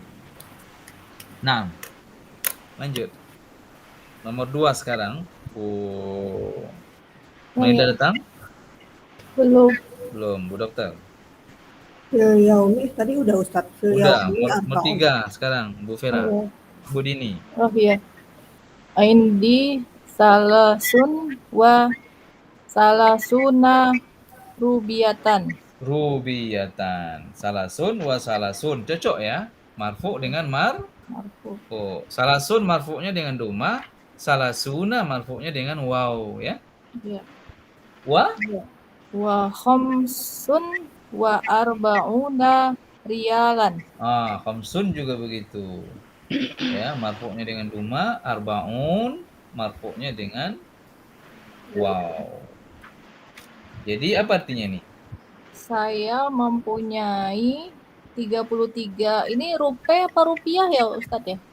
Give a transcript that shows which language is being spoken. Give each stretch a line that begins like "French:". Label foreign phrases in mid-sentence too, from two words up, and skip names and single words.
Indonesian: Nah, lanjut. Nomor 2 sekarang. Melinda datang? Belum. Belum, Bu Dokter.
Arabic: في اليوم
Indonesian: tadi udah Ustadz. Fil Udah, yaumi nomor 3 sekarang, Bu Vera. Bu Dini. Oh iya.
Arabic: عندي ثلاث وثلاثون ربعية. ربعية ثلاث وثلاث.
Indonesian: Cocok ya? Marfu dengan Marfu. Salasun marfu'nya dengan doma, salasuna marfu'nya dengan waw ya. Iya. Wa
Arabic: خمس وأربعون ريالا.
Indonesian: Khamsun juga begitu. Ya, marfu'nya dengan doma, arbaun marfu'nya dengan waw. Jadi apa artinya nih? Saya mempunyai 33. Ini rupiah apa rupiah ya Ustadz ya?